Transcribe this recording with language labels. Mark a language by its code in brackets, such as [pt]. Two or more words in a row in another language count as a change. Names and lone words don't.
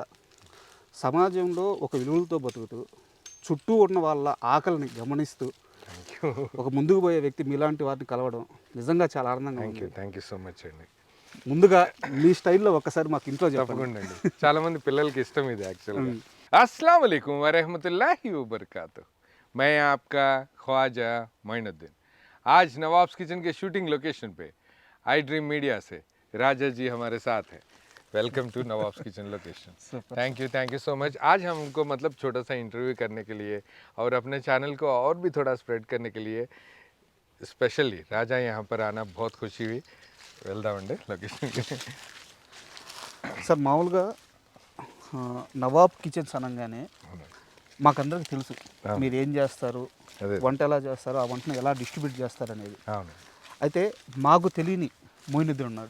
[te] సమాజంలో ఒక విలువలతో బతుకుతూ చుట్టూ ఉన్న వాళ్ళ ఆకలిని గమనిస్తూ ఒక ముందుకు పోయే వ్యక్తి మీలాంటి వారిని కలవడం నిజంగా చాలా ఆనందంగా ఉంది. [en] thank you so much అండి. [te] ముందుగా మీ స్టైల్లో ఒకసారి మాకు ఇంట్లో చెప్పండి. చాలా మంది పిల్లలకి ఇష్టం ఇది యాక్చువల్గా. [ar] السلام عليكم ورحمة الله وبركاته. [ur] میں آپکا خواجہ معین الدین۔ آج نوابس کچن کے [en] shooting location [ur] پے آئی ڈریم میڈیا سے راجہ جی ہمارے ساتھ ہیں. [en] Welcome to Nawabs Kitchen location. Thank you so much. [ur] آج ہمکو مطلب چھوٹا سا انٹرویو کرنے کے لیے اور اپنے چینل کو اور بھی تھوڑا اسپریڈ کرنے کے لیے اسپیشلی راجہ یہاں پر آنا بہت خوشی ہوئی. [te] వెళ్దామండి లొకేషన్కి. సార్, మామూలుగా నవాబ్ కిచెన్స్ అనగానే మాకందరికి తెలుసు మీరు ఏం చేస్తారు, వంట ఎలా చేస్తారు, ఆ వంటను ఎలా డిస్ట్రిబ్యూట్ చేస్తారు అనేది. అయితే మాకు తెలియని మొయినుద్దీన్ ఉన్నాడు.